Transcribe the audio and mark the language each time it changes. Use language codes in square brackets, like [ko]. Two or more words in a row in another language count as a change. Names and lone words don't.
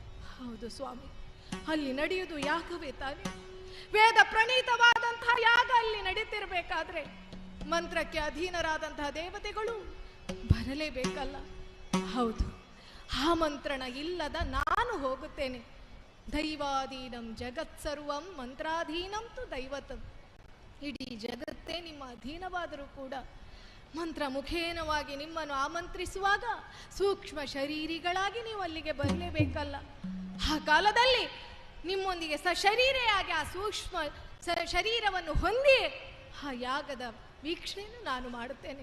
[kn] ಹೌದು ಸ್ವಾಮಿ, ಅಲ್ಲಿ ನಡೆಯುವುದು ಯಾಗವೇ ತಾನೆ. ವೇದ ಪ್ರಣೀತವಾದಂತಹ ಯಾಗ ಅಲ್ಲಿ ನಡೀತಿರ್ಬೇಕಾದ್ರೆ ಮಂತ್ರಕ್ಕೆ ಅಧೀನರಾದಂತಹ ದೇವತೆಗಳು ಬರಲೇಬೇಕಲ್ಲ. ಹೌದು, ಆ ಮಂತ್ರಣ ಇಲ್ಲದ ನಾನು ಹೋಗುತ್ತೇನೆ. [sa] ದೈವಾಧೀನಂ ಜಗತ್ ಸರ್ವಂ ಮಂತ್ರಾಧೀನಂ ತು ದೈವತಂ. [kn] ಇಡೀ ಜಗತ್ತೇ ನಿಮ್ಮ ಅಧೀನವಾದರೂ ಕೂಡ ಮಂತ್ರ ಮುಖೇನವಾಗಿ ನಿಮ್ಮನ್ನು ಆಮಂತ್ರಿಸುವಾಗ ಸೂಕ್ಷ್ಮ ಶರೀರಿಗಳಾಗಿ ನೀವು ಅಲ್ಲಿಗೆ ಬರಲೇಬೇಕಲ್ಲ. ಆ ಕಾಲದಲ್ಲಿ ನಿಮ್ಮೊಂದಿಗೆ ಸಶರೀರೆಯಾಗಿ ಆ ಸೂಕ್ಷ್ಮ ಶರೀರವನ್ನು ಹೊಂದಿ ಆ ಯಾಗದ ವೀಕ್ಷಣೆಯನ್ನು ನಾನು ಮಾಡುತ್ತೇನೆ.